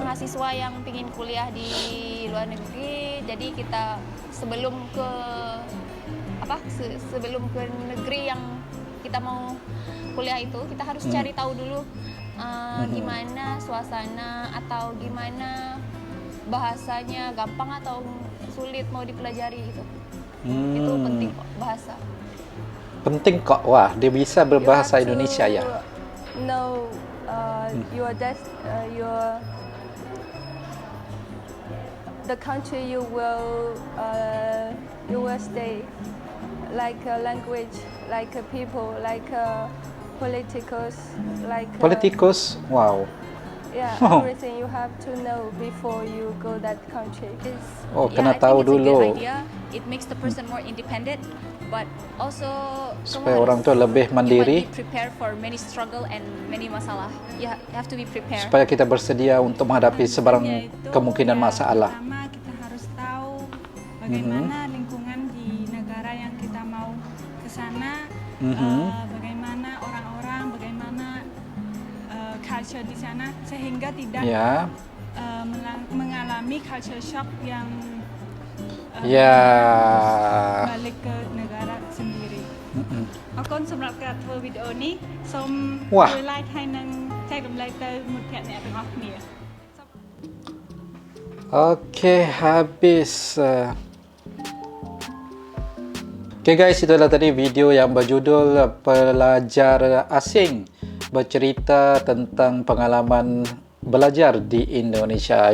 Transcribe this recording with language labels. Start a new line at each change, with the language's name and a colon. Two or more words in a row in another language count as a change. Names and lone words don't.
Indonesian: mahasiswa yang ingin kuliah di luar negeri, jadi kita sebelum ke sebelum ke negeri yang kita mau kuliah itu, kita harus cari tahu dulu gimana suasana atau gimana bahasanya, gampang atau sulit mau dipelajari gitu. Itu penting kok, bahasa. Penting kok. Wah, dia bisa berbahasa Indonesia ya.
English: Know the country you will stay, like language, like people, like politicals, like
Indonesian: Politikus, wow.
English: yeah, Oh. everything you have to know before you go that country. Oh, Yeah,
Malay: kena
English: I think
Malay: tahu
English: it's a good
Malay: dulu.
English: idea. It makes the person more independent, but also
Malay: Supaya kamu orang harus- tu lebih
English: you
Malay: mandiri.
English: might be prepared for many struggle and many masalah. You have to be prepared.
Malay: Supaya kita bersedia untuk menghadapi sebarang
Indonesian: Yaitu,
Malay: kemungkinan
Indonesian: ya,
Malay: masalah.
Indonesian: Pertama kita harus tahu bagaimana lingkungan di negara yang kita mau ke sana, bagaimana orang-orang, bagaimana culture di sana, sehingga tidak Ya, mengalami
English: culture shock
Indonesian: yang ya. balik ke negara sendiri.
Khmer: អរគុណសម្រាប់ការធ្វើវីដេអូនេះសូម
Indonesian: Wah.
Khmer: ជួយ like ហើយនិងចែករំលែកទៅមិត្តភ័ក្តិអ្នកទាំងអស់គ្នា
Indonesian: Oke, habis. Oke guys, itulah tadi video yang berjudul Pelajar Asing, bercerita tentang pengalaman belajar di Indonesia.